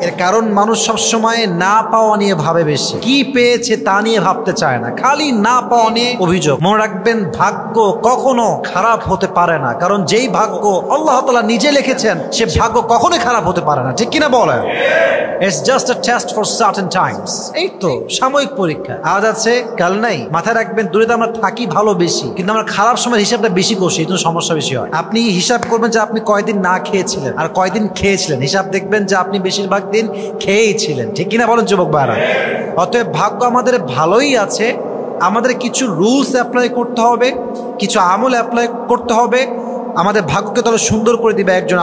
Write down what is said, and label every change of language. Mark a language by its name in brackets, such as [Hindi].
[Bangla] এর কারণ মানুষ সবসময় না পাওয়া নিয়ে ভাবে বেশি, কি পেয়েছে তা নিয়ে ভাবতে চায় না, খালি না পাওয়া নিয়ে অভিযোগ। মনে রাখবেন ভাগ্য কখনো খারাপ হতে পারে না, কারণ যেই ভাগ্য আল্লাহ তাআলা নিজে লিখেছেন সে ভাগ্য কখনোই খারাপ হতে পারে না, ঠিক কিনা বলেন? [English] It's just a test for certain times. [Bangla] এই তো সাময়িক পরীক্ষা, আজ আছে কাল নাই। মাথায় রাখবেন দুনিয়াতে আমরা থাকি ভালো বেশি, কিন্তু আমরা খারাপ সময় হিসাবটা বেশি করছি, এই জন্য সমস্যা বেশি হয়। আপনি হিসাব করবেন যে আপনি কয়দিন না খেয়েছিলেন আর কয়দিন খেয়েছিলেন, হিসাব দেখবেন যে আপনি বেশিরভাগ দিন খেয়েই ছিলেন, ঠিক কিনা বলেন যুবক ভাইরা? অতএব ভাগ্য আমাদের ভালোই আছে, আমাদের কিছু রুলস অ্যাপ্লাই করতে হবে, কিছু আমল অ্যাপ্লাই করতে হবে, আমাদের ভাগ্যকে তাহলে সুন্দর করে দিবে একজন।